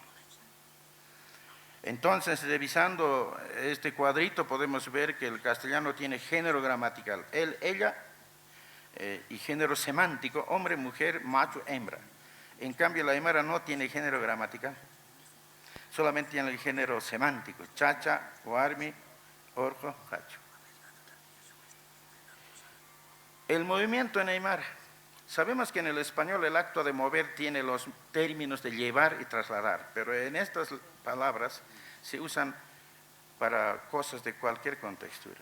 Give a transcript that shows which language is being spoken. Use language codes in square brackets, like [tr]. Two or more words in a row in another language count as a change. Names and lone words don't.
[es] Entonces, revisando este cuadrito, podemos ver que el castellano tiene género gramatical, él, ella, y género semántico, hombre, mujer, macho, hembra. En cambio, la aymara no tiene género gramatical, solamente tiene el género semántico, [ay] chacha, huarmi, orjo, hacho. [es] El movimiento en aymara. Sabemos que en el español el acto de mover tiene los términos de llevar y trasladar, pero en estas palabras se usan para cosas de cualquier contextura.